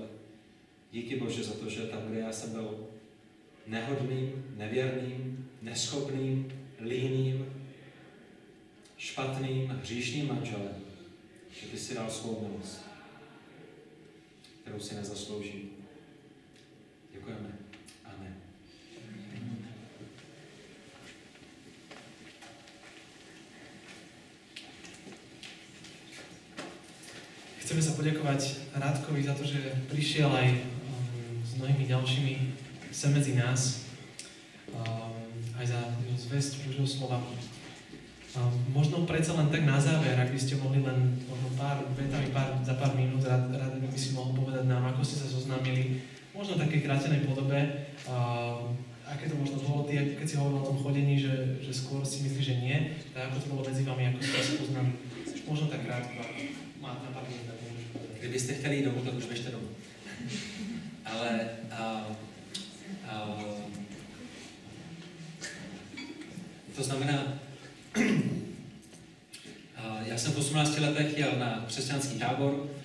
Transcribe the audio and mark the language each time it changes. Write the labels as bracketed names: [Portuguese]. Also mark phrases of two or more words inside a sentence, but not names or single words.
[Czech] Díky Bože za to, že tam, kde já jsem byl nehodným, nevěrným, neschopným, líným, špatným, hříšným manželem, že ty si dal svou milost, kterou si nezaslouží. Děkujeme. Amen. [Slovak] Chceme sa poďakovať Rádkovi za to, že prišiel aj s mnohými ďalšími sem medzi nás, aj za zvesť Božieho slova. Možno predsa len tak na záver, ak by ste mohli len možno pár vetami, za pár minút, rád by si mohol povedať nám, ako ste sa zoznámili, možno v takej krátenej podobe, aké to možno bolo, ty, keď si hovoril o tom chodení, že skôr si myslíš, že nie, tak ako to bolo medzi vami, ako ste sa poznali, možno tak krátko, máte na pár minút. [Czech] Kdybyste chtěli jít domů, tak už běžte domů. Ale to znamená, já jsem v 18 letech jel na křesťanský tábor.